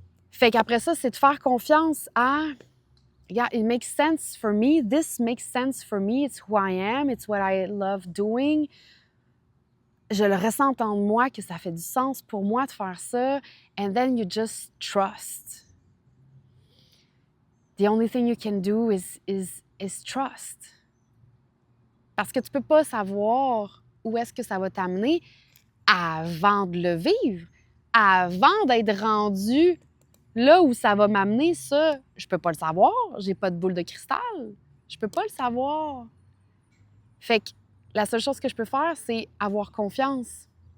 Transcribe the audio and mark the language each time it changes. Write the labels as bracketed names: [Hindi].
[French] Fait qu'après ça, c'est de faire confiance à [English] yeah, it makes sense for me. This makes sense for me. It's who I am. It's what I love doing. [French] Je le ressens en moi que ça fait du sens pour moi de faire ça. [English] And then you just trust. The only thing you can do is trust. [French] Parce que tu peux pas savoir où est-ce que ça va t'amener avant de le vivre, avant d'être rendu là où ça va m'amener, ça, je peux pas le savoir. J'ai pas de boule de cristal. Je peux pas le savoir. Fait que la seule chose que je peux faire, c'est avoir confiance.